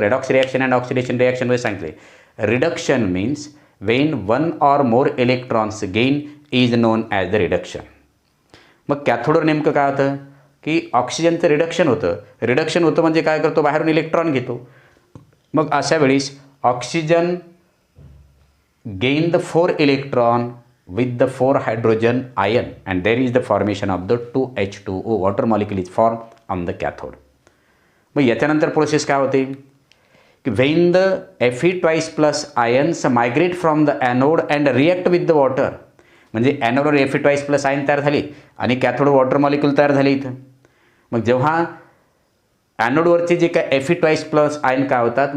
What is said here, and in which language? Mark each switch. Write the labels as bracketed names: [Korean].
[Marathi] Redox reaction and oxidation रिॲक्शनमध्ये सांगितले. [English] Reduction means when one or more electrons gain is known as the reduction. [Marathi] मग कॅथोडवर नेमकं काय होतं की ऑक्सिजनचं रिडक्शन होतं. रिडक्शन होतं म्हणजे काय करतो? बाहेरून इलेक्ट्रॉन घेतो. मग अशा वेळेस [English] Oxygen gain the 4 electron with the 4 hydrogen ion and there is the formation of the 2H2O water molecule is formed on the cathode. [Marathi] मग याच्यानंतर प्रोसेस काय होते की [English] when the Fe2+ ions migrate from the anode and react with the water, [Marathi] म्हणजे ॲनोडवर Fe2+ ion तयार झाली आणि कॅथोडवर water molecule तयार झाले इथं. मग जेव्हा ॲनोडवरचे जे काय Fe2+ आयन काय होतात?